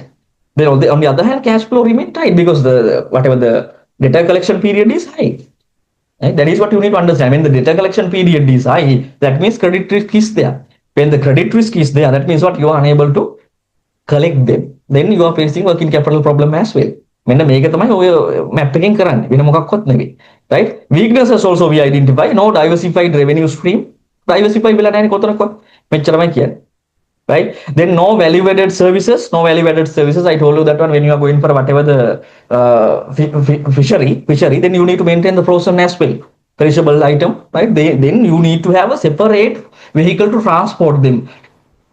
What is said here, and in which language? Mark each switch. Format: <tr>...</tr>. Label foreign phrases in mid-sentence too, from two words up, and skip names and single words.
<en>Then on the other hand, cash flow remain tight because the whatever the data collection period is high. Right? That is what you need to understand. When the data collection period is high, that means credit risk is there. When the credit risk is there, that means what you are unable to collect them. Then you are facing working capital problem as well.</en> <si>මෙන්න මේක තමයි ඔය map එකෙන් කරන්නේ. වෙන මොකක්වත් නෙවෙයි. Right?</si> <en>Weaknesses also we identify. No diversified revenue stream.</en> <si>Diversify වෙලා නැහැ කොතනකවත්. මෙච්චරමයි කියන්නේ.</si> <en>Right? Then no value added services. No value added services. I told you that one when you are going for whatever the fishery, then you need to maintain the frozen as well. Perishable item, right? Then you need to have a separate vehicle to transport them.</en>